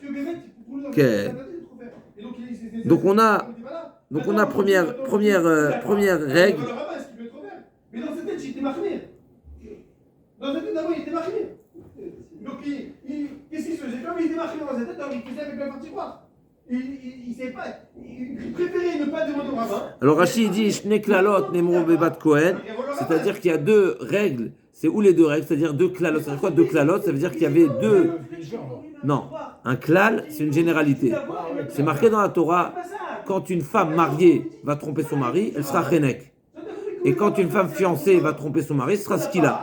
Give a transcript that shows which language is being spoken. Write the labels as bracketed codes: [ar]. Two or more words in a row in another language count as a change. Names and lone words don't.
[fr] Donc on a première règle. Mais dans cette tête, j'étais marqué. Dans cette tête, d'abord, il était marqué. Donc, qu'est-ce qu'il se faisait? Comme il était marqué dans cette tête, alors il faisait avec la partie droite. Il sait pas. Il préférait ne pas demander au rabbin. Alors Rashi dit [he] שני כללות נאמרו בבת כהן, [fr] c'est-à-dire qu'il y a deux règles. C'est où les deux règles? C'est-à-dire [he] deux klalot. [fr] Ça veut dire quoi [he] deux klalot? [fr] Ça veut dire qu'il y avait deux. Non, un klal, c'est une généralité. C'est marqué dans la Torah, quand une femme mariée va tromper son mari, elle sera chenek. Et quand une femme fiancée va tromper son mari, ce sera skila.